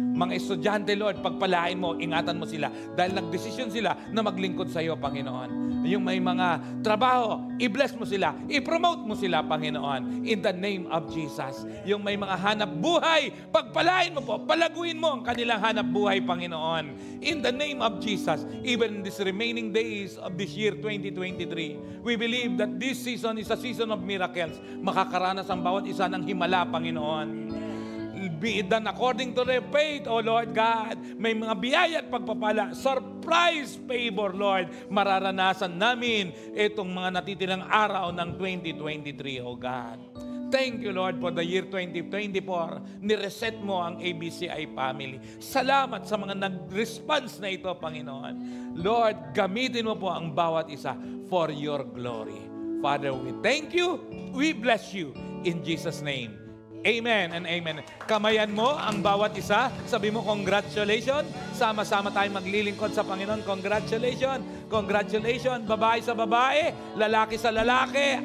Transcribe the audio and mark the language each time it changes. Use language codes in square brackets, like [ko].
[tl] Mga estudyante, Lord, pagpalain mo, ingatan mo sila, dahil nagdesisyon sila na maglingkod sa iyo, Panginoon. Yung may mga trabaho, i-bless mo sila, i-promote mo sila, Panginoon, [en] in the name of Jesus. [tl] Yung may mga hanap buhay, pagpalain mo po, palaguin mo ang kanilang hanap buhay, Panginoon. [en] In the name of Jesus, even in these remaining days of this year 2023, we believe that this season is a season of miracles. [tl] Makakaranas ang bawat isa ng himala, Panginoon. [en] Be it done according to their faith, O Lord God. [tl] May mga biyaya at pagpapala, [en] surprise favor, [tl] Lord, mararanasan namin itong mga natitirang araw ng 2023, O God. [en] Thank you, Lord, for the year 2024. [tl] Nireset mo ang ABCI family. Salamat sa mga nag-response na ito, Panginoon. Lord, gamitin mo po ang bawat isa [en] for your glory. Father, we thank you. We bless you in Jesus' name. Amen and amen. [tl] Kamayan mo ang bawat isa. Sabi mo, congratulations. Sama-sama tayong maglilingkod sa Panginoon. [en] Congratulations. Congratulations. [tl] Babae sa babae, lalaki sa lalaki.